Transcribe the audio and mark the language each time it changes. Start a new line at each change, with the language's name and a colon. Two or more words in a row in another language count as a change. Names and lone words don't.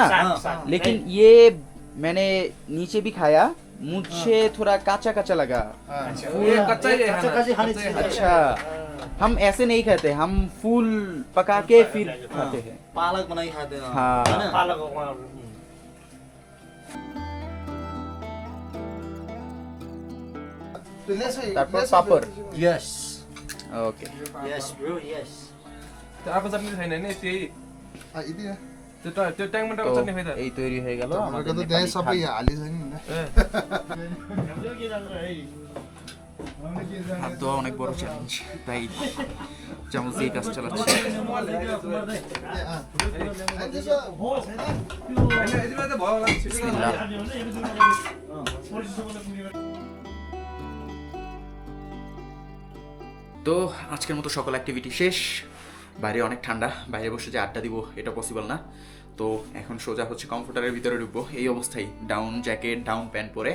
Hindi: साग, लेकिन ये मैंने नीचे भी खाया, मुझे थोड़ा काचा काचा लगा। ये कच्चा ही है कच्चा खाना, कच्ची खानी कच्चा ही चाहिए। अच्छा, हम ऐसे नहीं खाते, हम फूल पका के फिर खाते हैं। पालक बनाई खाते हैं हाँ। है ना? पालक
Bangla: তারপর পাপড়।
English: यस ओके, yes bro yes
Nepali: त्यो अर्को चटनी छैन नि, त्यही त्यो ट्याङमा
Bangla: তো
Nepali: टाको चटनी खाइ त।
Bangla: এই তৈরি হয়ে গেল আমাদের
Hindi: तो
Bangla: নেপালি
Nepali: सबै
Bangla: থালি।
Nepali: हालिस नि
Bangla: হাত ধোয়া অনেক বড় চ্যালেঞ্জ, তাই চামচ দিয়ে কাজ চালাচ্ছে।
Nepali: हैन यति मात्रै भयो होला छिटो
Bangla: বিসমিল্লাহ। তো আজকের মতো সকল অ্যাক্টিভিটি শেষ। বাইরে অনেক ঠান্ডা, বাইরে বসে যে আড্ডা দিব এটা পসিবল না। তো এখন সোজা হচ্ছে কমফোর্টারের ভিতরে ঢুকবো, এই অবস্থায়
English: down jacket down pant
Bangla: পরে।